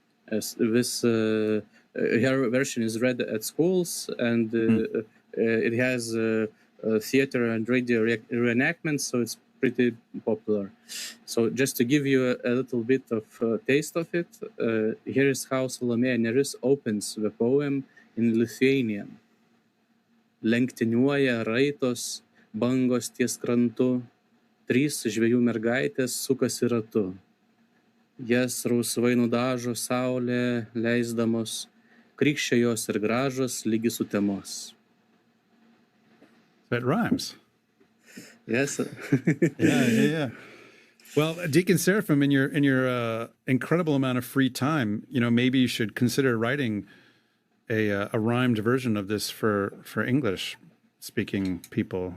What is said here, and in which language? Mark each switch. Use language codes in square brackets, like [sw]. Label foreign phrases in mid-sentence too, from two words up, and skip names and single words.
[en] Her version is read at schools, and it has theater and radio reenactments, so it's pretty popular. So just to give you a little bit of taste of it, here is how Salomėja Nėris opens the poem in Lithuanian. [lt] Lenktyniuoja raitos, bangos ties krantu, trys žvejų mergaitės sukasi ratu. Jas rausvai nudažo saulė leisdamos, krikščia jos ir gražos lygi sutemos. [en] That rhymes. Yes. Yeah. Well, Deacon Seraphim, in your incredible amount of free time, maybe you should consider writing a rhymed version of this for English speaking people.